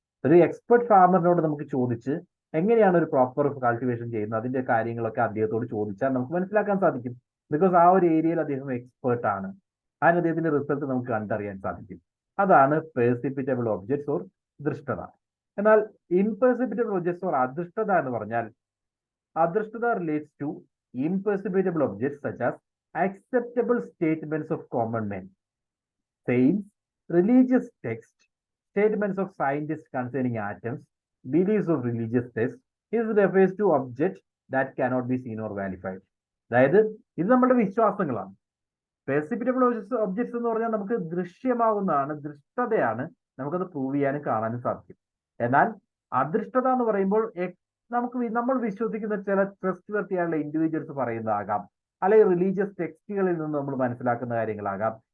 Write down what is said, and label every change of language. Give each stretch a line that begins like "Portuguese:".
Malayalam: ഒരു എക്സ്പെർട്ട് ഫാമറിനോട് നമുക്ക് ചോദിച്ച് എങ്ങനെയാണ് ഒരു പ്രോപ്പർ കൾട്ടിവേഷൻ ചെയ്യുന്നത് അതിന്റെ കാര്യങ്ങളൊക്കെ അദ്ദേഹത്തോട് ചോദിച്ചാൽ നമുക്ക് മനസ്സിലാക്കാൻ സാധിക്കും. ബിക്കോസ് ആ ഒരു ഏരിയയിൽ അദ്ദേഹം എക്സ്പേർട്ട് ആണ്, അതിന് അദ്ദേഹത്തിന്റെ റിസൾട്ട് നമുക്ക് കണ്ടറിയാൻ സാധിക്കും. അതാണ് പെർസിപ്പിറ്റബിൾ ഒബ്ജക്ട്സ് ഓർ ദൃഷ്ടത. എന്നാൽ ഇംപെർസിപ്പിറ്റബിൾ ഒബ്ജക്ട്സ് ഓർ അദൃഷ്ടത എന്ന് പറഞ്ഞാൽ
English: അദൃഷ്ടത relates to imperceptible objects such as acceptable statements of common men, sayings, religious texts, statements of scientists concerning atoms, beliefs of religious texts. Is refers to objects that cannot be seen or verified.
Malayalam: അതായത് ഇത് നമ്മുടെ വിശ്വാസങ്ങളാണ്. പെർസിപ്പിറ്റബിൾ objects എന്ന് പറഞ്ഞാൽ നമുക്ക് ദൃശ്യമാവുന്നതാണ്, ദൃഷ്ടതയാണ്, നമുക്കത് prove ചെയ്യാനും കാണാനും സാധിക്കും. എന്നാൽ അദൃഷ്ടത എന്ന് പറയുമ്പോൾ നമ്മൾ വിശ്വസിക്കുന്ന ചില ട്രസ്റ്റ് വർത്തിയായുള്ള ഇൻഡിവിജ്വൽസ് പറയുന്നതാകാം, അല്ലെങ്കിൽ റിലീജിയസ് ടെക്സ്റ്റുകളിൽ നിന്ന് നമ്മൾ മനസ്സിലാക്കുന്ന കാര്യങ്ങളാകാം.